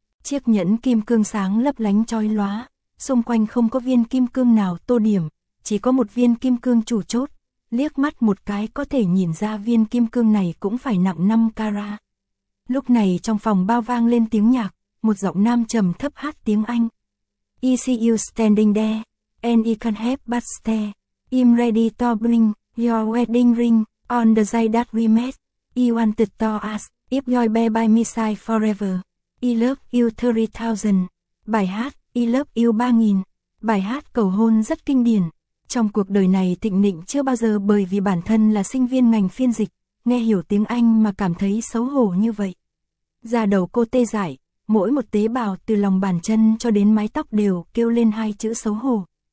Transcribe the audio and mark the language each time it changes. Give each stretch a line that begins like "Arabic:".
Vietnamese: Chiếc nhẫn kim cương sáng lấp lánh chói lóa, xung quanh không có viên kim cương nào tô điểm, chỉ có một viên kim cương chủ chốt. Liếc mắt một cái có thể nhìn ra viên kim cương này cũng phải nặng 5 carat. Lúc này trong phòng bao vang lên tiếng nhạc, một giọng nam trầm thấp hát tiếng Anh.
English: I see you standing there, and I can't help but stare. I'm ready to bring your wedding ring on the day that we met. I wanted to ask. If you'll be by my side forever, I love you 30,000.
Vietnamese: Bài hát I love you 3,000. Bài hát cầu hôn rất kinh điển. Trong cuộc đời này Thịnh Nịnh chưa bao giờ, bởi vì bản thân là sinh viên ngành phiên dịch, nghe hiểu tiếng Anh mà cảm thấy xấu hổ như vậy. Da đầu cô tê dại, mỗi một tế bào từ lòng bàn chân cho đến mái tóc đều kêu lên hai chữ xấu hổ.